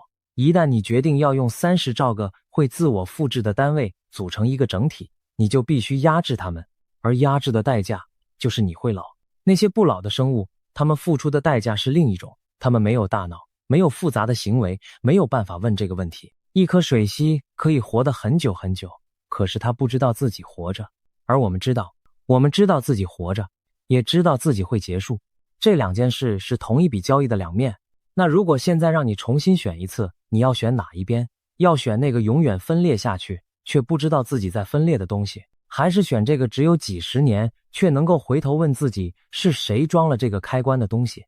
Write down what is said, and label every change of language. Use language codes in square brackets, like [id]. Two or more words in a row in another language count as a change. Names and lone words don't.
[zh] 一旦你決定要用30兆個會自我複製的單位組成一個整體，你就必須壓制它們，而壓制的代價就是你會老。那些不老的生物，他們付出的代價是另一種，他們沒有大腦，沒有複雜的行為，沒有辦法問這個問題。一顆水螅可以活得很久很久，可是它不知道自己活着，而我們知道自己活着，也知道自己會結束。這兩件事是同一筆交易的兩面。那如果現在讓你重新選一次，你要選哪一邊？要選那個永遠分裂下去，卻不知道自己在分裂的東西，還是選這個只有幾十年，卻能夠回頭問自己是誰裝了這個開關的東西？